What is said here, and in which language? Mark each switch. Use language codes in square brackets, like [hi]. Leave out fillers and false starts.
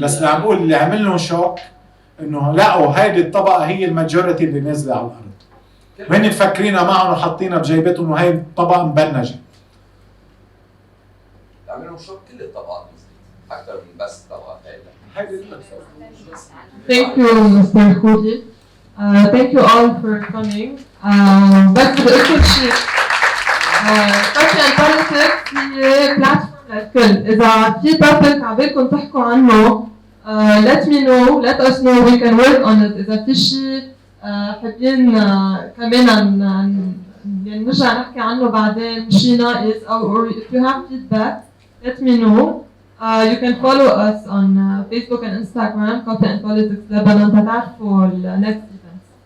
[ar] بس اللي عم بقول اللي عمل لهم شوك انه لقوا هيدي الطبقة هي الماجوريتي اللي نازلة على الارض. وهن مفكرينها معهم وحاطينها بجيبتهم انه هي الطبقة مبنجة. عمل لهم شوك كل الطبقات اكثر من بس طبقة هيدا. [en] Thank you, Mr. Khoury. Thank you all for coming. [ar] بس بدي أقول شيء. [en] French and Lebanese [ar] هي بلاتفورم للكل. إذا في [en] topic [ar] عبالكم تحكوا عنه [en] let me know, let us know, we can work on it. [ar] إذا في شيء حابين كمان نرجع نحكي عنه بعدين شيء ناقص أو [en] if you have feedback let me know. You can follow us on Facebook and Instagram, Copy and Politics Lebanon, for the next events.